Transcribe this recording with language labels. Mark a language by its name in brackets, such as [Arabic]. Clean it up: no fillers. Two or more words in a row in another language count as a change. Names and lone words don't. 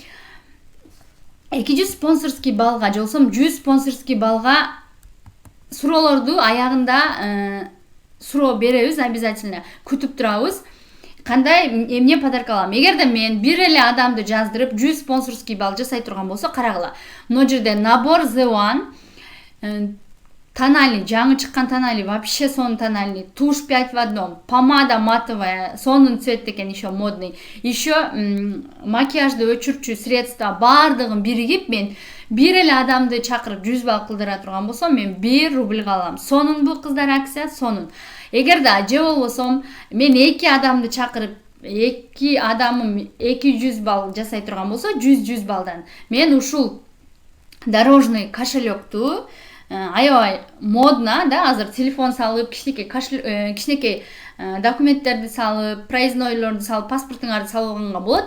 [Kyrgyz] 200 спонсорский балга жолсом, 100 спонсорский балга суроолорду аягында суроо беребиз, обязательно күтүп турабыз. Кандай эмне подарка алам? Эгерде мен бир эле адамды жаздырып 100 спонсорский бал жасай турган болсо, карагыла. Мына жерде набор The One, тональный, жаңы чыккан тональный, вообще сонун тональный, [Russian] тушь 5 в одном, помада матовая, [Kyrgyz] сонун цвет экен, [Russian] еще модный. [Kyrgyz] Еще макияжды өчүрчү средства бардыгын биригип мен бир эле адамды чакырып 100 бал кылдыра турган болсом, мен 1 рубльга алам. Сонун бу кыздар акция, сонун. Эгерде же болбосом мен 2 адамды чакырып 2 адамым 200 бал жасай турган болсо, 100 балдан мен ушул дорожный кошелекту аябай модно, да, азыр телефон салып, кичинекей документтерди салып, проезднойлорду салып, паспортуңарды салганга болот.